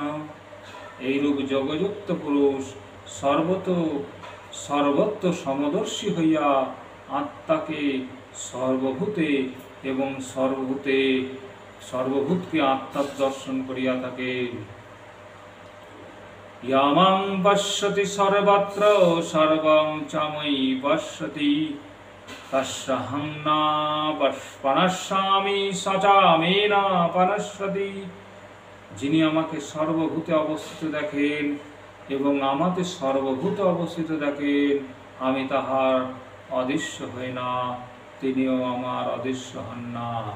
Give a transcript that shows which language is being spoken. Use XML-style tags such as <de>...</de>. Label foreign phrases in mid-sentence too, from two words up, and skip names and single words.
<bn>এইরূপ যোগযুক্ত পুরুষ সর্বত্র সমদর্শী হইয়া আত্মাকে সর্বভূতে এবং সর্বভূতকে আত্মার দর্শন করিয়া থাকে।</bn> <sa>ইয়ামাং পশ্যতি সর্বত্র সর্বং চ ময়ি পশ্যতি তস্যহং ন পশ্যামি স চ মে ন পশ্যতি।</sa> <bn>যিনি আমাকে সর্বভূতে অবস্থিত দেখেন এবং আমাতে সর্বভূতে অবস্থিত দেখেন, আমি তাহার অদৃশ্য হই না, তিনিও আমার অদৃশ্য হন না।</bn>